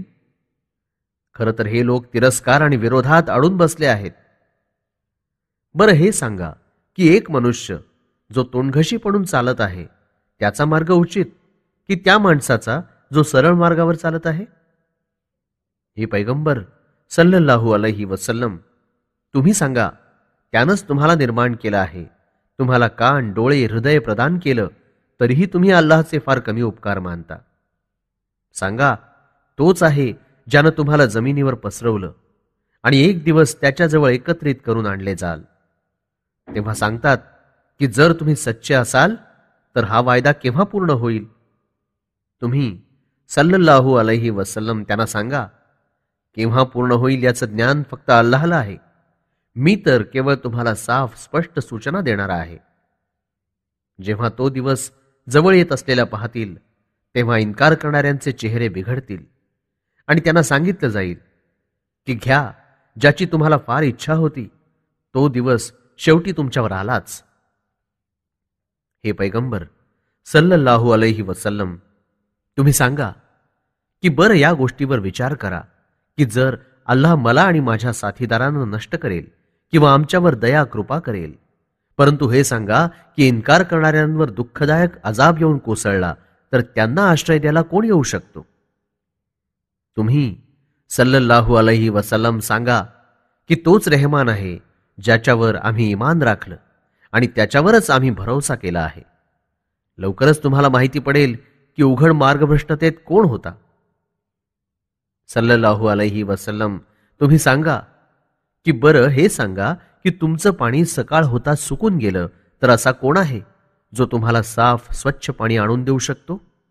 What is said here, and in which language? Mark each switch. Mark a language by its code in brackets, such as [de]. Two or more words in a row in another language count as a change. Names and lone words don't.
[mr] खरं तर हे लोक तिरस्कार आणि विरोधात अडून बसले आहेत. बरं, हे सांगा की एक मनुष्य जो तोंडघशी पडून चालत आहे त्याचा मार्ग उचित की त्या माणसाचा जो सरळ मार्गावर चालत आहे? हे पैगंबर [ar] صلى الله عليه وسلم, [mr] तुम्ही सांगा, त्यानंच तुम्हाला निर्माण केलं आहे. तुम्हाला कान, डोळे, हृदय प्रदान केलं, तरीही तुम्ही अल्लाहचे फार कमी उपकार मानता. सांगा, तोच आहे ज्यानं तुम्हाला जमिनीवर पसरवलं आणि एक दिवस त्याच्याजवळ एकत्रित करून आणले जाल. तेव्हा सांगतात की जर तुम्ही सच्चे असाल तर हा वायदा केव्हा पूर्ण होईल? तुम्ही [ar] صلى الله عليه وسلم [mr] त्यांना सांगा, केव्हा पूर्ण होईल याचं ज्ञान फक्त अल्लाहला आहे. मी तर केवळ तुम्हाला साफ स्पष्ट सूचना देणारा आहे. जेव्हा तो दिवस जवळ येत असलेला पाहतील, तेव्हा इन्कार करणाऱ्यांचे चेहरे बिघडतील आणि त्यांना सांगितलं जाईल की घ्या, ज्याची तुम्हाला फार इच्छा होती, तो दिवस शेवटी तुमच्यावर आलाच. हे पैगंबर [ar] صلى الله عليه وسلم, [mr] तुम्ही सांगा की बरं या गोष्टीवर विचार करा की जर अल्लाह मला आणि माझ्या साथीदारांना नष्ट करेल किंवा आमच्यावर दया कृपा करेल, परंतु हे सांगा की इन्कार करणाऱ्यांवर दुःखदायक अजाब येऊन कोसळला तर त्यांना आश्रय द्यायला कोण येऊ शकतो? तुम्ही [ar] صلى الله عليه وسلم [mr] सांगा की तोच रेहमान आहे ज्याच्यावर आम्ही ईमान राखलं आणि त्याच्यावरच आम्ही भरोसा केला आहे. लवकरच तुम्हाला माहिती पडेल की उघड मार्गभ्रष्टतेत कोण होता. [ar] صلى الله عليه وسلم, [mr] तुम्ही सांगा की बरं हे सांगा की तुमचं पाणी सकाळ होता सुकून गेलं तर असा कोण आहे जो तुम्हाला साफ स्वच्छ पाणी आणून देऊ शकतो?